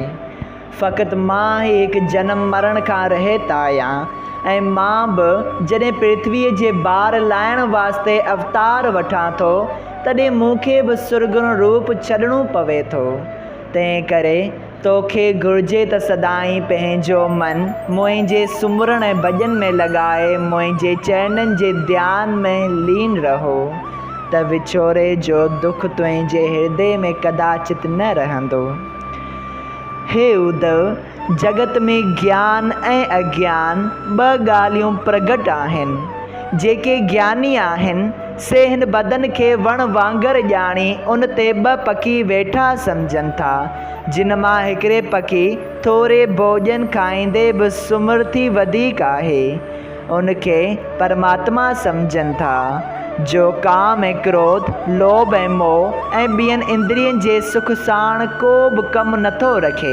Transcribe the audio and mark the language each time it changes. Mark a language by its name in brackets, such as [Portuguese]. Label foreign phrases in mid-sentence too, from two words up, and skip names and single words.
[Sindhi] फ़क़ति मां ही हिकु जनम मरण खां रहित आहियां ऐं मां बि जॾहिं पृथ्वीअ जे भार लाहिण वास्ते अवतार वठां थो तॾहिं मूंखे बि सुर्गुण रूप छॾिणो पवे थो। तंहिं करे तोखे घुरिजे त सदाईं पंहिंजो मन मुंहिंजे सुमिरण ऐं भॼन में लॻाए मुंहिंजे चरणनि जे ध्यान में लीन रहो, त विछोरे जो दुख तुंहिंजे हृदय में कदाचित न रहंदो। हे उद्धव, जगत में ज्ञान ऐं अज्ञान ॿ ॻाल्हियूं प्रगट आहिनि। जेके ज्ञानी आहिनि से हिन बदन खे वण वांगुरु ॼाणी उन ते ॿ पखी वेठा सम्झनि था, जिन मां हिकिड़े पखी थोरे भोजन खाईंदे बि सुमर्थी वधीक आहे, उनखे परमात्मा सम्झनि था, जो काम ऐं क्रोध लोभ ऐं मोह ऐं ॿियनि इंद्रियनि जे सुख साण को बि कमु नथो रखे।